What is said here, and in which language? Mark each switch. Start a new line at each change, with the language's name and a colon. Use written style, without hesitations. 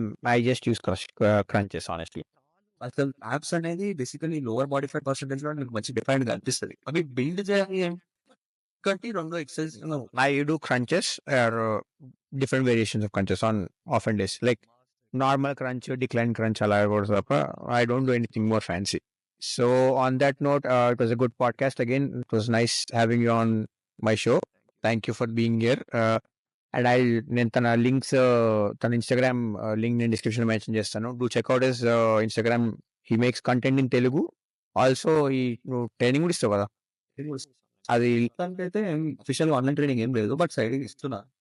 English: I just use crunches, honestly.
Telugu: అసలు apps అనేది basically lower body fat percentage లో మీకు మంచి డిఫైన్డ్ గా అనిపిస్తుంది. అవి బిల్డ్ చేయాలి అంటే రెండు exercise.
English: I do crunches or different variations of crunches on often days. Like normal crunch, decline crunch, I don't do anything more fancy. So on that note, it was a good podcast again. It was nice having you on my show. Thank you for being here. And
Telugu: నేను తన links, తన Instagram link నేను description mention చేస్తాను.
English: Do check out his Instagram. He makes content in Telugu.
Telugu: Also ఈ నువ్వు training కూడా ఇస్తావు కదా, అది అయితే అఫీషియల్ ఆన్లైన్ ట్రైనింగ్ ఏం లేదు,
English: But side ఇస్తున్నా.